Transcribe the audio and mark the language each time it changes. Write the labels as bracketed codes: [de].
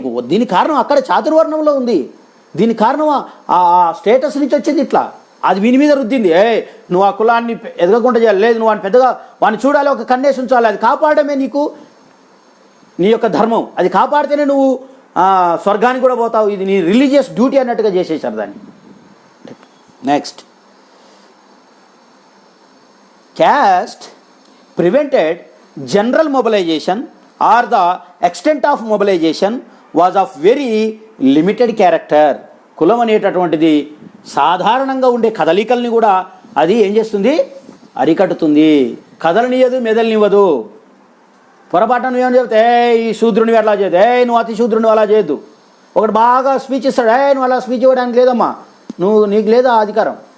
[te] దీని కారణం అక్కడ చాతుర్వర్ణంలో ఉంది. దీని కారణం ఆ స్టేటస్ నుంచి వచ్చింది. ఇట్లా అది వీని మీద రుద్దింది. నువ్వు ఆ కులాన్ని ఎదగకుండా చేయాలి, లేదు నువ్వు వాడిని పెద్దగా వాడిని చూడాలి, ఒక కన్నేసి ఉంచాలి, అది కాపాడమే నీకు నీ యొక్క ధర్మం, అది కాపాడితేనే నువ్వు స్వర్గానికి కూడా పోతావు. ఇది నీ రిలీజియస్ డ్యూటీ అన్నట్టుగా చేసేసారు దాన్ని. [en] Next, caste prevented general mobilization or the extent of mobilization was of very limited character. [te] కులం అనేటటువంటిది సాధారణంగా ఉండే కదలికల్ని కూడా అది ఏం చేస్తుంది? అరికట్టుతుంది. కదలనియదు, మెదలనివ్వదు. పొరపాటున నువ్వేమని చెప్తే ఈ శూద్రునివి అట్లా చేయదు, నువ్వు అతి శూద్రుని అలా చేయొద్దు. ఒకటి బాగా స్పీచ్ ఇస్తాడు, నువ్వు అలా స్పీచ్ ఇవ్వడానికి లేదమ్మా, నీకు లేదా అధికారం.